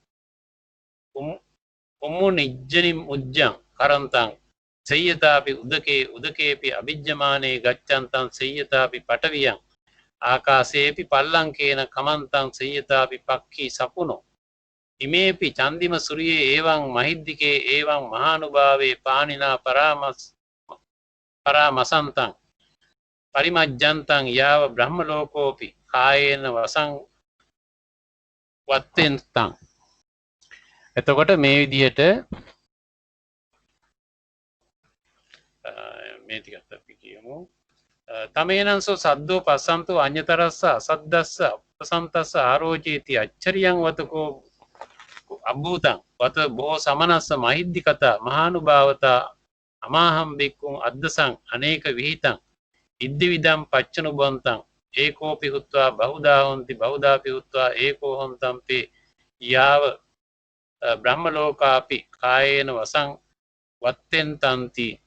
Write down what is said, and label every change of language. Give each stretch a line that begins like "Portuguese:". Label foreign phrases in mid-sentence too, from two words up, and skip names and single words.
Pali: උම්මු නිජ්ජනි මුජ්ජං කරන්තං සය්‍යතාපි උදකේපි අභිජ්ජමානේ ගච්ඡන්තං සය්‍යතාපි පටවියං ආකාසේපි පල්ලංකේන කමන්තං සය්‍යතාපි පක්ඛී සපුනෝ ඉමේපි චන්දිම සූර්යේ එවං මහිද්దికේ එවං මහානුභාවේ පානිනා පරාමසන්තං පරිමජ්ජන්තං යාව බ්‍රහ්ම ලෝකෝපි කායේන වසං වත්තෙන්තං.
Sinhala: එතකොට මේ විදිහට මේ ටිකත් අපි කියමු.
Pali: තමේනංසෝ සද්දෝ පස්සන්තෝ අඤ්‍යතරස්ස අසද්දස්ස අපසන්තස්ස ආරෝචේති අච්චරියං වතකෝ අභූතං වත බොහෝ සමනස්ස මහිද්దికතා මහානුභාවතා අමාහම් බික්කුන් අද්දසං අනේක විහිතං ඉද්දි විදම් පච්චනුබන්තං ඒකෝපි හුත්වා බහුදා හොන්ති බහුදාපි හුත්වා ඒකෝ හොන්තම්පි යාව බ්‍රහ්ම ලෝකාපි කායේන වසං වත්තෙන්තන්ති.